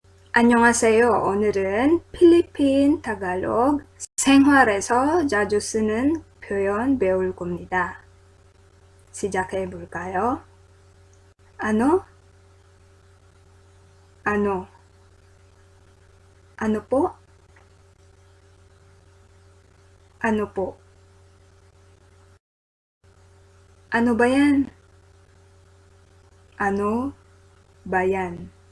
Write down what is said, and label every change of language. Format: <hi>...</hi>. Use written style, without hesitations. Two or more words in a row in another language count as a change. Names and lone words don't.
<ko>안녕하세요. 오늘은 필리핀 타갈로그 생활에서 자주 쓰는 표현 배울 겁니다. 시작해 볼까요?</ko> <tl>Ano? Ano? Ano po? Ano po? Ano ba yan? Ano ba yan?</tl>